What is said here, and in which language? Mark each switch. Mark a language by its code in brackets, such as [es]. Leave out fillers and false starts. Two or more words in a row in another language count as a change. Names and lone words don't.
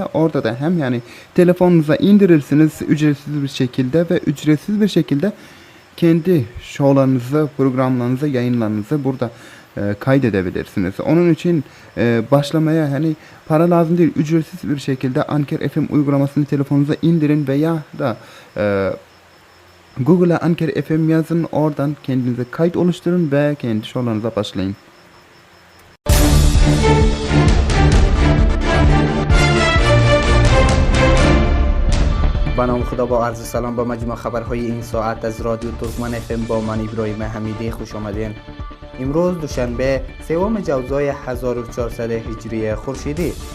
[tr] Orada da hem yani telefonunuza indirirsiniz ücretsiz bir şekilde ve ücretsiz bir şekilde kendi şovlarınızı, programlarınızı, yayınlarınızı burada kaydedebilirsiniz. Onun için başlamaya hani para lazım değil, ücretsiz bir şekilde Anker FM uygulamasını telefonunuza indirin veya da Google'a Anker FM yazın, oradan kendinize kayıt oluşturun ve kendi şovlarınıza başlayın. [fa] به نام خدا. با عرض سلام به مجموع خبرهای این ساعت از رادیو ترکمن FM با من ابراهیم حمیدی خوش آمدین. امروز دوشنبه سوم جوزای 1400 هجری خورشیدی.